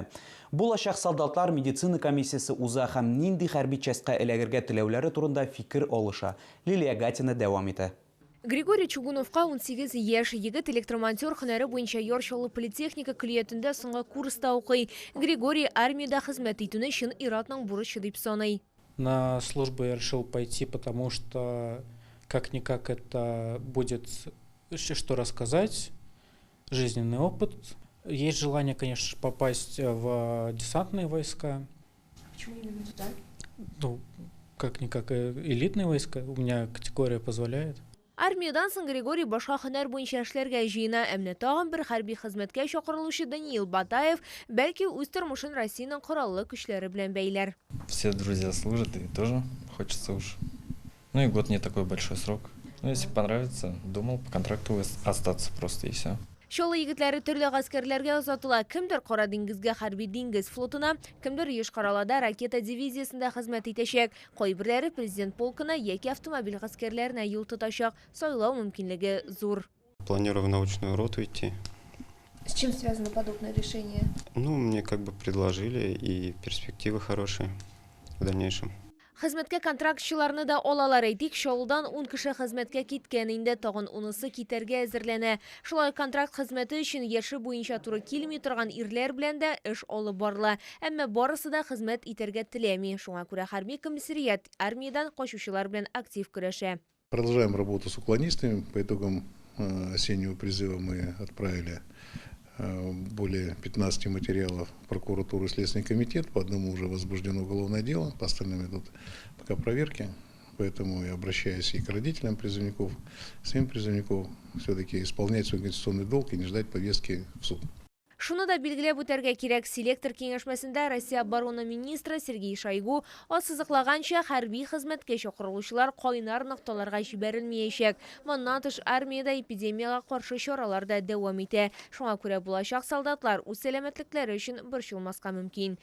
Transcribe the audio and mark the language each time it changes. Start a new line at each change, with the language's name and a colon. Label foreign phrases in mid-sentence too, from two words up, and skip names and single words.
Tatar: Булачак солдатлар медицина комиссиясы уза һәм нинди хәрби частька эләгергә теләүләре турында фикер алыша. Лилия Гатина дәвам итә. Григорий Чугуновка 18 яшь, егет электромонтер һөнәре буенча Яршалы политехника клиентында соңгы курста укый. Григорий армиядә хезмәт итүне чын иратның бурычы дип саный.
Russian: На службу я решил пойти, потому что как-никак это будет что рассказать, жизненный опыт. Есть желание, конечно, попасть в десантные войска. Почему именно туда? Ну, как-никак элитные войска, у меня категория позволяет.
Tatar: Армиядан соң Григорий башка һөнәр буенча эшләргә җыена, әмма тагын бер хәрби хезмәткә чакырылучы Даниил Батаев бәлки үз тормышын Россиянең кораллы көчләре белән бәйләр.
Russian: Все друзья служат, и тоже хочется уж. Ну и год не такой большой срок. Ну, если понравится, думал по контракту остаться просто и все.
Tatar: Чаллы егетләре төрле гаскәрләргә озатыла. Кемдер Кара диңгезгә хәрби диңгез флотына, кемдер Еш Каралада ракета дивизиясендә хезмәт итәчәк. Кайберләре президент полкына яки автомобиль гаскәрләренә юл тотачак. Сайлау мөмкинлеге зур.
Russian: Планирую в научную роту идти. С чем связано подобное решение? Ну, мне как бы предложили, и перспективы хорошие в дальнейшем.
Tatar: Хезмәткә контрактчыларны да алалар әйтик, Чаллыдан 10 кеше хезмәткә киткән инде, тагын 10-сы китәргә әзерләнә. Шулай контракт хезмәте өчен яше буенча туры килми торган ирләр белән дә эш алып барыла. Әмма барысы да хезмәт итәргә теләми. Шуңа күрә хәрби комиссариат армиядан качучылар белән актив көрәшә.
Russian: Продолжаем работу с уклонистами. По итогам осеннего призыва мы отправили более 15 материалов в прокуратуру и Следственный комитет. По одному уже возбуждено уголовное дело, по остальным идут пока проверки. Поэтому я обращаюсь и к родителям призывников, своим призывников, все-таки исполнять свой конституционный долг и не ждать повестки в суд.
Tatar: Шуны да билгеләп үтәргә кирәк. Селектор киңәшмәсендә Россия оборона министры Сергей Шойгу ассызыклаганча хәрби хезмәткә чакырылучылар кайнар нокталарга җибәрелмәячәк. Моннан тыш армиядә эпидемиягә каршы чаралар да дәвам итә. Шуңа күрә булачак солдатлар үз сәламәтлекләре өчен борчылмаска мөмкин.